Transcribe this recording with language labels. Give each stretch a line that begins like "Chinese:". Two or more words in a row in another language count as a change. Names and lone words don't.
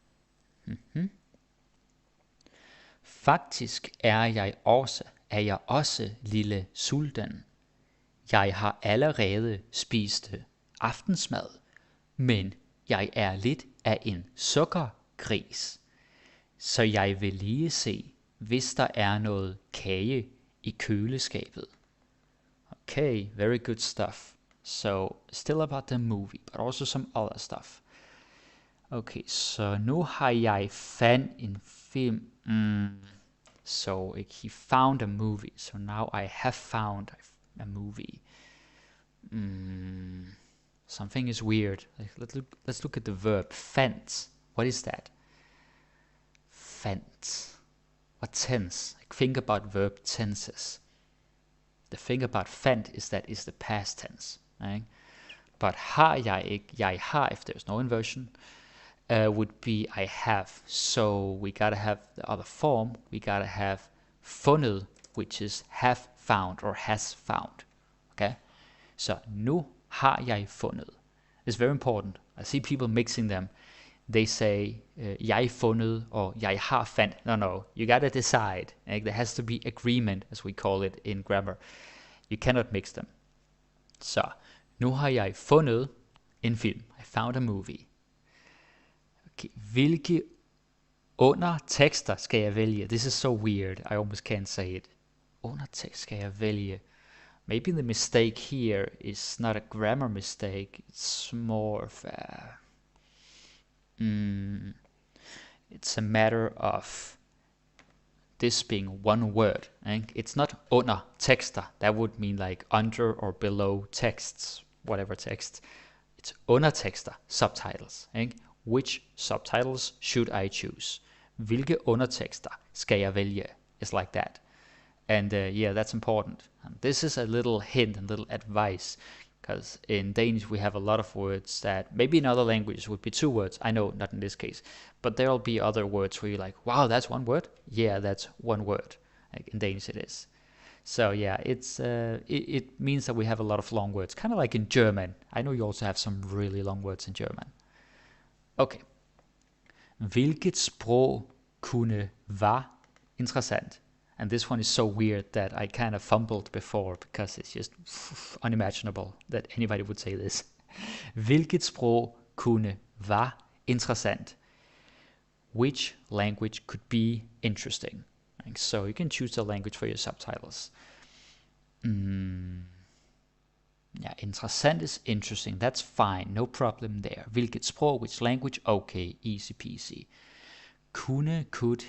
Danish: Faktisk er jeg også lille sulten. Jeg har allerede spist aftensmad, men jeg er lidt af en sukkergris. Så jeg vil lige se, hvis der er noget kage i køleskabet.
English: Okay, very good stuff. So, still about the movie, but also some other stuff.
Danish: Okay, så nu har jeg fandt en film.
English: So, he found a movie. So now I have found a movie. Something is weird. Let's look at the verb. Fandt. What is that? Fandt. What tense? Like, think about verb tenses. The thing about fandt is that it's the past tense. Right? But
Danish: har jeg ikke, jeg har,
English: if there's no inversion, would be I have. So we gotta have the other form. We gotta have fundet, which is have found or has found. Okay? So
Danish: nu har jeg fundet.
English: It's very important. I see people mixing them. They say
Danish: jeg fundet
English: or
Danish: jeg har fandt.
English: No. You gotta decide. There has to be agreement, as we call it in grammar. You cannot mix them.
Danish: Så nu har jeg fundet en film.
English: I found a movie. Okay.
Danish: Hvilke undertekster skal jeg vælge?
English: This is so weird. I almost can't say it.
Danish: Undertekst skal jeg vælge.
English: Maybe the mistake here is not a grammar mistake. It's more of a... it's a matter of this being one word. It's not
Danish: under tekster.
English: That would mean like under or below texts, whatever text. It's undertekster, subtitles. Which subtitles should I choose?
Danish: Hvilke undertekster skal jeg vælge?
English: It's like that. And yeah, that's important. And this is a little hint and little advice, because in Danish we have a lot of words that maybe in other languages would be two words. I know, not in this case. But there'll be other words where you're like, wow, that's one word? Yeah, that's one word. Like in Danish it is. So yeah, it's it means that we have a lot of long words, kind of like in German. I know you also have some really long words in German. Okay.
Danish: Hvilket sprog kunne var interessant.
English: And this one is so weird that I kind of fumbled before because it's just unimaginable that anybody would say this.
Danish: Hvilket sprog var interessant?
English: Which language could be interesting? So you can choose the language for your subtitles. Yeah, interessant is interesting. That's fine. No problem there.
Danish: Hvilket sprog,
English: which language? Okay, easy peasy. Could.